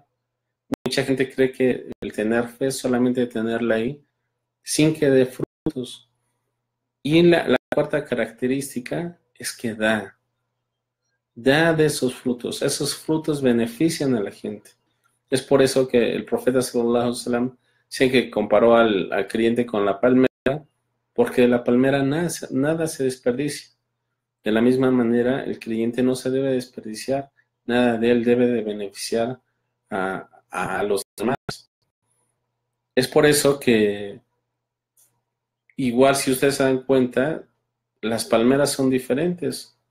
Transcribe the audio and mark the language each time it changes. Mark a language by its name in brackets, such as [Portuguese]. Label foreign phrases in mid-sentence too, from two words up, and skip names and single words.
[Spanish] Mucha gente cree que el tener fe es solamente tenerla ahí sin que dé frutos. Y la cuarta característica es que da de esos frutos. Esos frutos benefician a la gente. Es por eso que el profeta [Arabic] صلى الله عليه وسلم [Spanish] sí que comparó al creyente con la palmera, porque de la palmera nada se desperdicia. De la misma manera, el creyente no se debe desperdiciar, nada de él debe de beneficiar a los demás. Es por eso que, igual si ustedes se dan cuenta, las palmeras son diferentes.